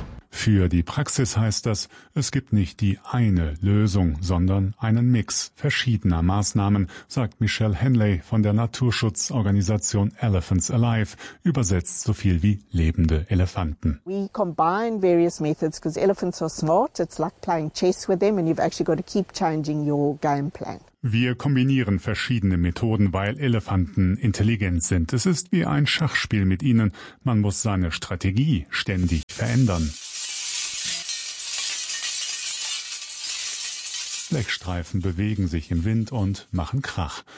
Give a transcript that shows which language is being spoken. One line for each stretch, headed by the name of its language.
German: Für die Praxis heißt das, es gibt nicht die eine Lösung, sondern einen Mix verschiedener Maßnahmen, sagt Michelle Henley von der Naturschutzorganisation Elephants Alive, übersetzt so viel wie lebende Elefanten.
English: We combine various methods because elephants are smart. It's like playing chess with them and you've actually got to keep changing your game plan.
German: Wir kombinieren verschiedene Methoden, weil Elefanten intelligent sind. Es ist wie ein Schachspiel mit ihnen. Man muss seine Strategie ständig verändern. Fleckstreifen bewegen sich im Wind und machen Krach.